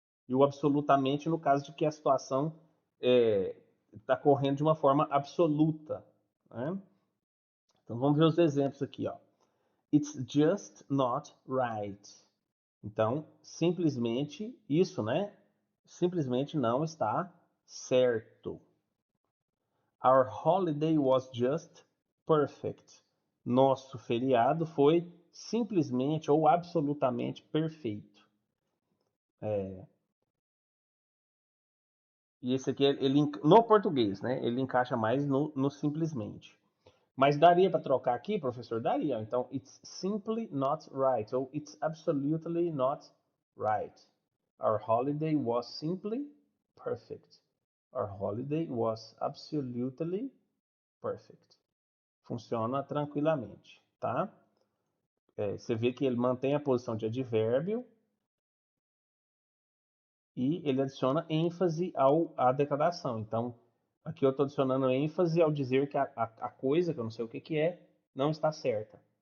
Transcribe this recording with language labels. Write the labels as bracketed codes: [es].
[pt] E o absolutamente no caso de que a situação está correndo de uma forma absoluta, né? Então vamos ver os exemplos aqui, ó. [en] It's just not right. [pt] Então, simplesmente isso, né? Simplesmente não está certo. [en] Our holiday was just perfect. [pt] Nosso feriado foi simplesmente ou absolutamente perfeito. E esse aqui, no português, né? Ele encaixa mais no simplesmente. Mas daria para trocar aqui, professor? Daria. [en] Então, it's simply not right. Ou it's absolutely not right. Our holiday was simply perfect. Our holiday was absolutely perfect. [pt] Funciona tranquilamente, tá? Você vê que ele mantém a posição de advérbio e ele adiciona ênfase à declaração. Então, aqui eu estou adicionando ênfase ao dizer que a coisa, que eu não sei o que é, não está certa.